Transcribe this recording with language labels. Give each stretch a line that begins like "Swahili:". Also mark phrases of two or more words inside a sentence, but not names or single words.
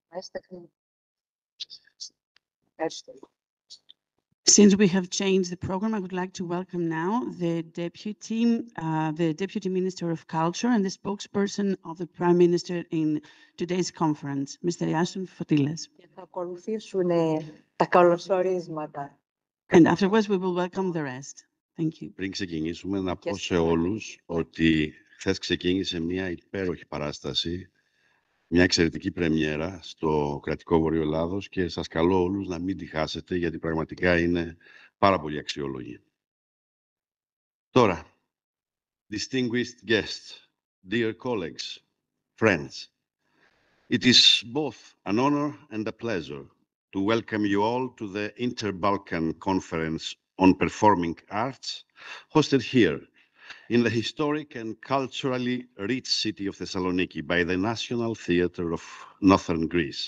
Greek: Ευχαριστώ.
English: Since we have changed the program, I would like to welcome now the Deputy Minister of Culture and the spokesperson of the Prime Minister in today's conference, Mr. Iason Fotilas.
Greek: Και θα ακολουθήσουν τα καλωσορίσματα.
English: And afterwards, we will welcome the rest. Thank you.
Greek: Πριν ξεκινήσουμε, να πω σε όλους ότι χθες ξεκίνησε μια υπέροχη παράσταση, μια εξαιρετική πρεμιέρα στο Κρατικό Βορείο Ελλάδος και σας καλώ όλους να μην τη χάσετε, γιατί πραγματικά είναι πάρα πολύ αξιόλογη. Τώρα,
English: distinguished guests, dear colleagues, friends, it is both an honor and a pleasure to welcome you all to the Inter-Balkan Conference on Performing Arts, hosted here in the historic and culturally rich city of Thessaloniki by the National Theatre of Northern Greece.